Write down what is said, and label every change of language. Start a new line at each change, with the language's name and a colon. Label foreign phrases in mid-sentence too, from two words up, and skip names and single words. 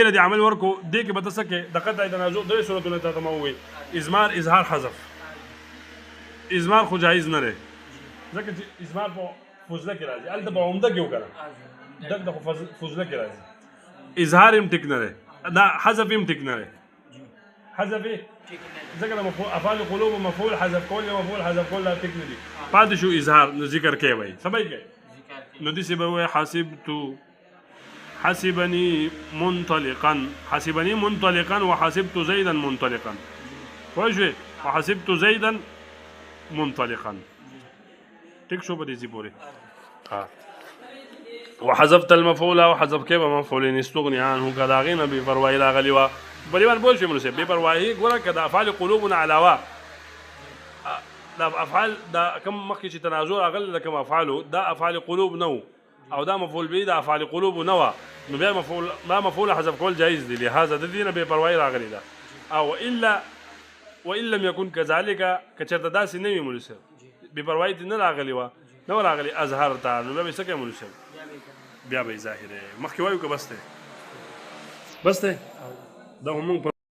Pashto: له عمل ورکو دې کې به تاسو کې د قطع تنازع درې صورتونه ته مووي اضمار اظهار حذف اضمار خو جایز نه دی ځکه چې اضمار په فضله کې راځي هلته په عمده کې وکړه دلته خو فضله کې راځي اظهار هم ټیک نه دی دا حذف هم ټیک نه دی حذف ځکه د افعال قلوب مفعول حذف کول یا مفعول حذف کول دا ټیک نه دي پاتې شو اظهار نو ذکر کوي وایي څه به کوي نو داسې به وایي
Arabic: حسبني منطلقا وحسبت زيدا منطلقا
Pashto: پوه شوې
Arabic: وحسبت زيدا منطلقا
Pashto: ټیک شو په دې ځای پورې
Arabic: وحذفت المفعول
Pashto: وحذف کې به مفعول
Arabic: استغني عنه
Pashto: که د هغې نه بې پروایي راغلې وه په دې باندې پوه شوې مولوي صاحب بې پروایي ګوره که د افعال قلوب نه علاوه دا افعال دا کوم مخکې چې تنازع راغلی د کوم افعالو دا افعال قلوب نه و او دا مفعول به د افعال قلوب نه وه نو بیا مفعول حذف کول جایز دی لهذا د دې نه بې پروایي راغلې ده او
Arabic: وان لم يكن كذلك
Pashto: که چېرته داسې نه وي مولوي صاحب بې پروایي نه راغلې وه نه وه راغلې اظهار ته نو بیا به یې څه کوي مولوي صاحب بیا به یې ظاهر مخکې وایو که بس دی دا هم موږ